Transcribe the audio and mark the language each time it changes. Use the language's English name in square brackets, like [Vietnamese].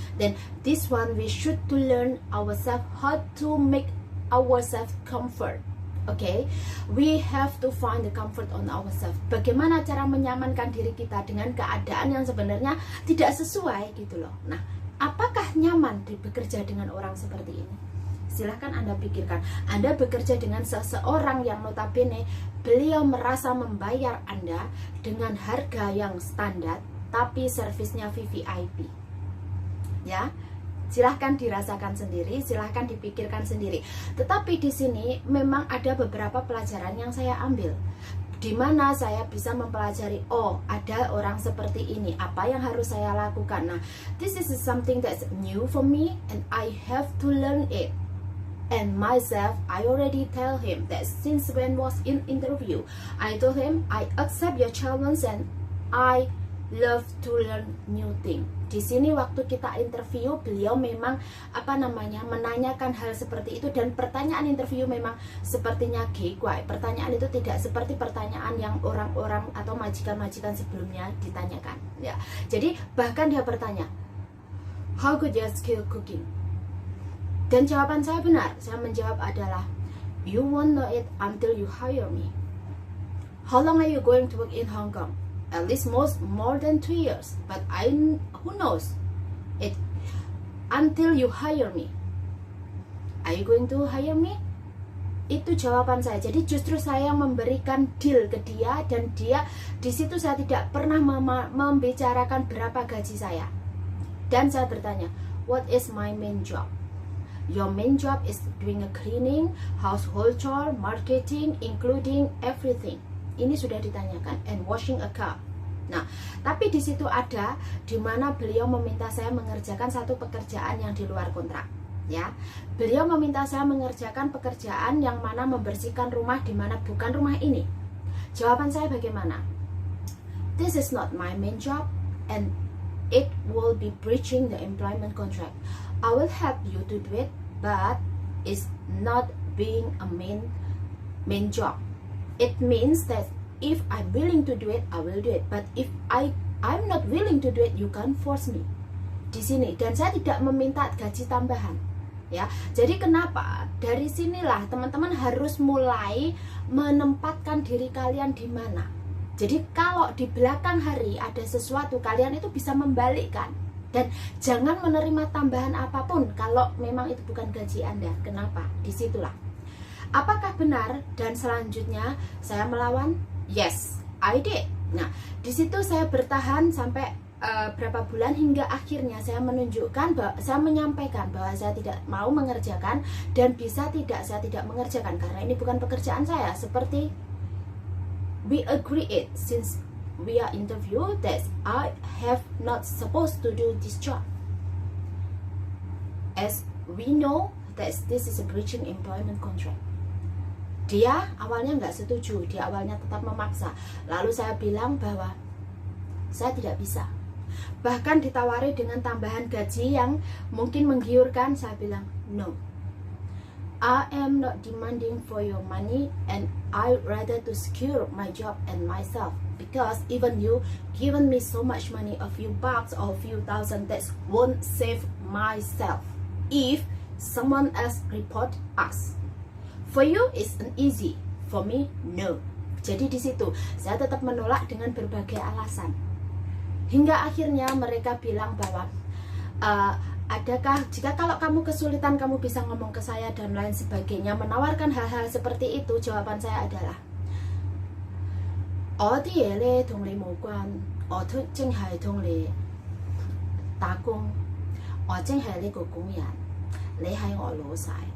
[English] Then this one we should to learn ourselves how to make ourselves comfort. Okay, we have to find the comfort on ourselves. [Indonesian] Bagaimana cara menyamankan diri kita dengan keadaan yang sebenarnya tidak sesuai gitu loh. Nah, apakah nyaman bekerja dengan orang seperti ini? Silahkan Anda pikirkan. Anda bekerja dengan seseorang yang notabene beliau merasa membayar Anda dengan harga yang standar, tapi servisnya VVIP. Ya, silahkan dirasakan sendiri, silahkan dipikirkan sendiri. Tetapi di sini memang ada beberapa pelajaran yang saya ambil, di mana saya bisa mempelajari, oh ada orang seperti ini, apa yang harus saya lakukan. [English] Nah, this is something that's new for me and I have to learn it. And myself, I already tell him that since when was in interview, I told him I accept your challenge and I love to learn new thing. [Indonesian] Di sini waktu kita interview, beliau memang menanyakan hal seperti itu, dan pertanyaan interview memang sepertinya guai. Pertanyaan itu tidak seperti pertanyaan yang orang-orang atau majikan-majikan sebelumnya ditanyakan. Ya, jadi bahkan dia bertanya, [English] how good your skill cooking? [Indonesian] Dan jawaban saya benar. Saya menjawab adalah, [English] you won't know it until you hire me. How long are you going to work in Hong Kong? At least more than 2 years, but who knows it until you hire me. Are you going to hire me? [Indonesian] Itu jawaban saya. Jadi justru saya memberikan deal ke dia, dan dia di situ saya tidak pernah membicarakan berapa gaji saya. Dan saya bertanya, [English] what is my main job? Your main job is doing a cleaning, household chore, marketing, including everything. [Indonesian] Ini sudah ditanyakan, [English] and washing a car. [Indonesian] Nah, tapi di situ ada di mana beliau meminta saya mengerjakan satu pekerjaan yang di luar kontrak. Ya, beliau meminta saya mengerjakan pekerjaan yang mana membersihkan rumah di mana bukan rumah ini. Jawaban saya bagaimana? [English] This is not my main job, and it will be breaching the employment contract. I will help you to do it, but it's not being a main job. It means that if I'm willing to do it, I will do it. But if I'm not willing to do it, you can't force me. [Indonesian] Di sini, dan saya tidak meminta gaji tambahan. Ya, jadi kenapa? Dari sinilah teman-teman harus mulai menempatkan diri kalian di mana. Jadi kalau di belakang hari ada sesuatu, kalian itu bisa membalikkan. Dan jangan menerima tambahan apapun kalau memang itu bukan gaji Anda. Kenapa? Disitulah Apakah benar? Dan selanjutnya saya melawan? [English] Yes, I did. [Indonesian] Nah, di situ saya bertahan sampai berapa bulan hingga akhirnya saya menunjukkan bahwa saya menyampaikan bahwa saya tidak mau mengerjakan dan bisa tidak saya tidak mengerjakan karena ini bukan pekerjaan saya. Seperti [English] we agree it since we are interview that I have not supposed to do this job. As we know that this is a breaching employment contract. [Indonesian] Dia awalnya nggak setuju, dia awalnya tetap memaksa. Lalu saya bilang bahwa saya tidak bisa. Bahkan ditawari dengan tambahan gaji yang mungkin menggiurkan, saya bilang no. [English] I am not demanding for your money and I rather to secure my job and myself, because even you given me so much money, a few bucks or a few thousand, that won't save myself if someone else report us. For you it's an easy, for me no. [Indonesian] Jadi di situ saya tetap menolak dengan berbagai alasan. Hingga akhirnya mereka bilang bahwa adakah jika kalau kamu kesulitan kamu bisa ngomong ke saya dan lain sebagainya, menawarkan hal-hal seperti itu. Jawaban saya adalah [Korean] 어디에 [Cantonese] 同你無關，我都淨係同你打工，我淨係呢個工人，你係我老細。